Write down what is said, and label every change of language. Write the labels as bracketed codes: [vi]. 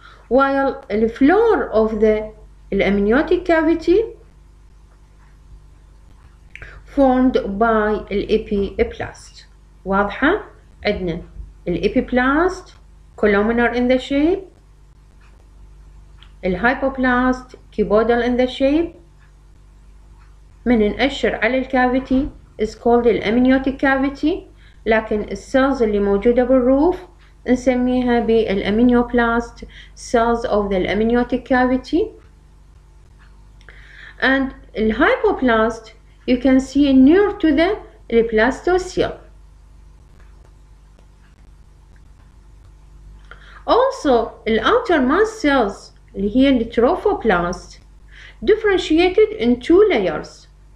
[en] While the floor of the amniotic cavity formed by epiblast. [ar] واضحة؟ عندنا [en] epiblast columnar in the shape, hypoblast cuboidal in the shape. [ar] من نأشر على الكافيتي [en] is called amniotic cavity، [ar] لكن السيلز اللي موجودة بالروف نسميها بالامنيوبلاست [en] cells of the amniotic cavity. And hypoblast you can see near to the blastocele. Also, the outermost cells [ar] اللي هي [en] trophoblast differentiated in two layers.